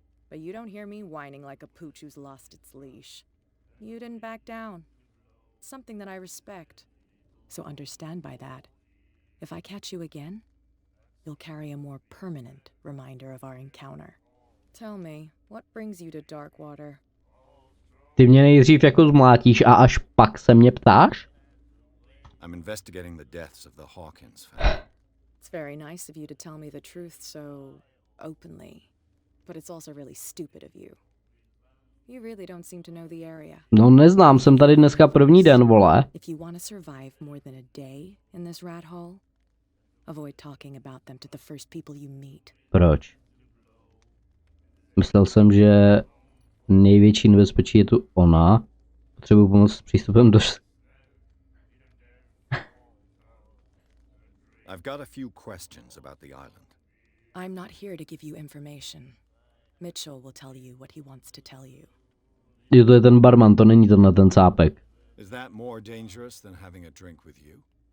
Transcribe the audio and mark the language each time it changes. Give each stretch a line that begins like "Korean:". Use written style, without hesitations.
English: But you don't hear me whining like a pooch who's lost its leash. You didn't back down. Something that I respect. So understand by that. If I catch you again, you'll carry a more permanent reminder of our encounter. Tell me, what brings you to Darkwater?
Czech: Ty mě nejdřív jako zmlátíš a až pak se mě ptáš?
English: I'm investigating the deaths of the Hawkins family. It's very nice of you to tell me the truth so openly. But it's also really stupid of you. You really don't seem to know the area.
Czech: No neznám, jsem tady dneska první den, vole.
English: If you want to survive more than a day in this rat hole, avoid talking about them to the first people you meet.
Czech: Proč? Myslel jsem, že největší nebezpečí je tu ona. Potřebuji pomoct s přístupem do...
English: I've got a few questions about the island. I'm not here to give you information. Mitchell will tell you what he wants to tell you.
Czech: Jo, to je ten barman, to není ten cápek.
English: Is that more dangerous than having a drink with you?